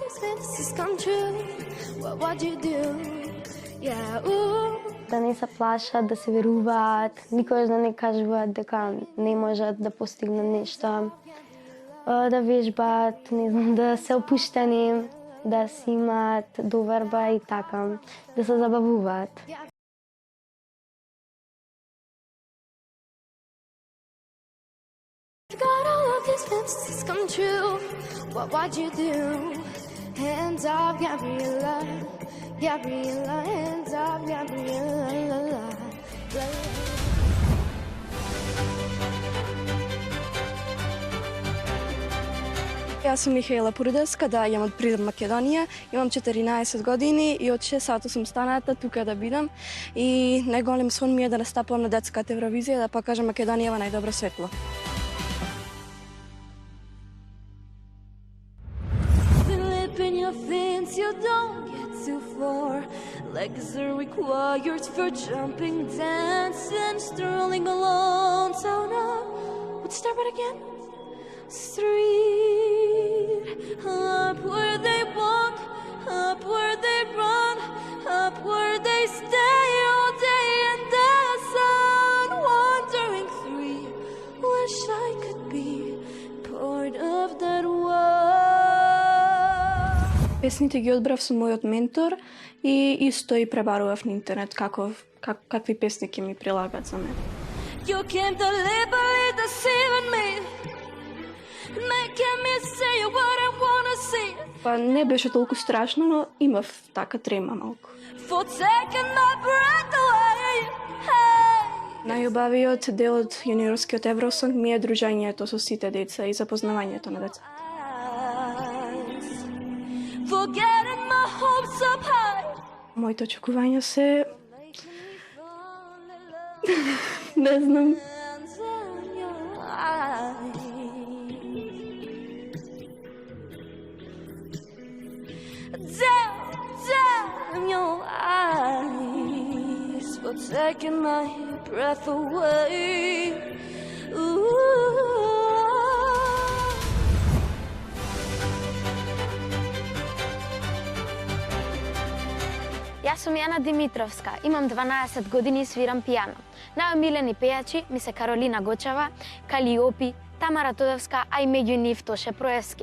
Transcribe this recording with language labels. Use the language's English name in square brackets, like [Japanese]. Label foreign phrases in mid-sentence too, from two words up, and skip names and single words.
[Macedonian] Да не се плашат, да се веруваат, никогаш да не кажуваат дека не можат да постигнат нешто, да вежбат, не знам, да се опуштени, да си имаат доверба и така, да се забавуваат. [English] Got all of these fantasies come true. What would you do? Hands up, Gabriella. Gabriella, hands up, Gabriella. [Macedonian] Јас сум Михаела Пурдевска, да јам од Природ Македонија, имам 14 години и од 6 сата сум станата тука да бидам и најголем сон ми е да настапувам на детската Евровизија, да покажам Македонија во најдобро светло. [English] In your fins, you don't get too far. Legs are required for jumping, dancing, strolling along. So now, let's start it again. Street, up where they walk, up where they run, up where they stay all day in the sun. Wandering three, wish I could be part of that world. [Macedonian] Песните ги одбрав со мојот ментор и исто и пребарував на интернет какви песни ќе ми прилагат за мене. [English] You came deliberately deceiving me, making me say what I wanna see. [Macedonian] Па не беше толку страшно, но имав така трема малку. [English] For taking my breath away. Hey. [Macedonian] Најубавиот дел од јуниорскиот Евросонг ми е дружењето со сите деца и запознавањето на деца. [English] Forgetting my hopes up high. [Macedonian] Моите очекувања се не знам. [English] Down your eyes for taking my breath away. Ooh. [Macedonian] Јас сум Јана Димитровска, имам 12 години и свирам пијано. Најомилени пејачи ми се Каролина Гочева, Калиопи, Тамара Тодевска, а и меѓу нив Тоше Проевски.